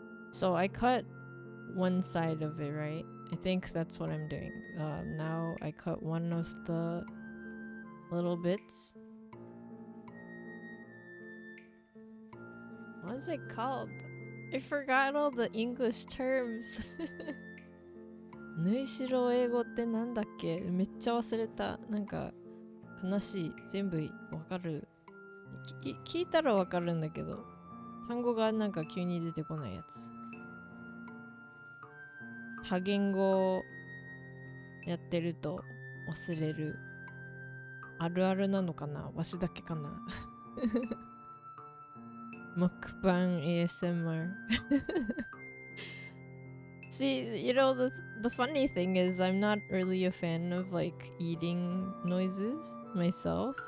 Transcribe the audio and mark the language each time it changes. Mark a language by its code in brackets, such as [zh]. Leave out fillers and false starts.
[en] So I cut one side of it, right? I think that's what I'm doing. Now I cut one of the little bits. What is it called? I forgot all the English terms. [ja] 縫い代英語ってなんだっけ？めっちゃ忘れた。なんか悲しい。全部わかる。聞いたらわかるんだけど、単語がなんか急に出てこないやつ。多言語やってると忘れる。あるあるなのかな？わしだけかな [en] Mukbang ASMR See, you know, the funny thing is I'm not really a fan of like eating noises myself.